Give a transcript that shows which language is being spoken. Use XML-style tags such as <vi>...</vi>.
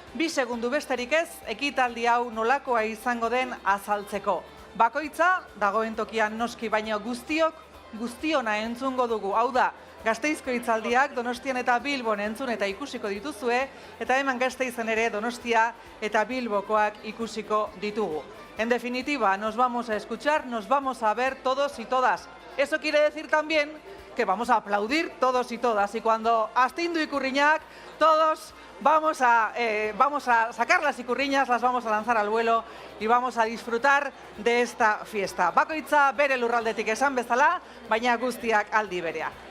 <eu>2 segundu besterik ez, ekitaldi hau nolakoa izango den azaltzeko. Bakoitza, dagoen tokian noski, baina guztiona entzungo dugu. Hau da, Gasteizko hitzaldiak Donostian eta Bilbon entzun eta ikusiko dituzue, eta hemen Gasteizen ere Donostia eta Bilbokoak ikusiko ditugu.</eu> <es>En definitiva, nos vamos a escuchar, nos vamos a ver todos y todas. Eso quiere decir también que vamos a aplaudir todos y todas. Y cuando</es> <eu>astindu ikurriñak,</eu> <es>todos vamos a sacar las ikurriñas, las vamos a lanzar al vuelo y vamos a disfrutar de esta fiesta.</es> <eu>Bakoitza bere lurraldetik esan bezala, baina guztiak aldi berea.</eu>